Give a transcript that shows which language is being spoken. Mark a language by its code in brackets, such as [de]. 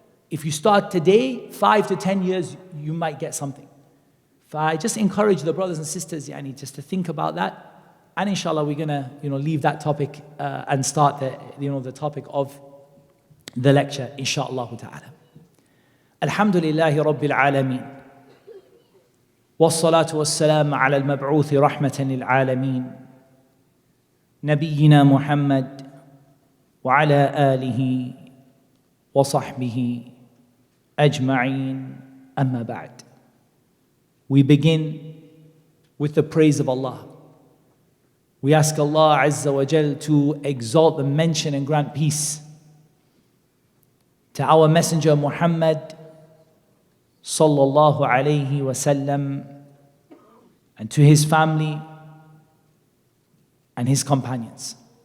[en] If you start today, 5 to 10 years, you might get something. I just encourage the brothers and sisters, just to think about that. And inshallah, we're going to, leave that topic and start the topic of the lecture, inshallah ta'ala. [ar] Alhamdulillahi Rabbil Alameen. والصلاة والسلام على المبعوث رحمة للعالمين نبينا محمد وعلى آله وصحبه أجمعين أما بعد. [en] We begin with the praise of Allah. We ask Allah Azza wa Jal to exalt and mention and grant peace to our Messenger Muhammad sallallahu alayhi wasallam, and to his family and his companions.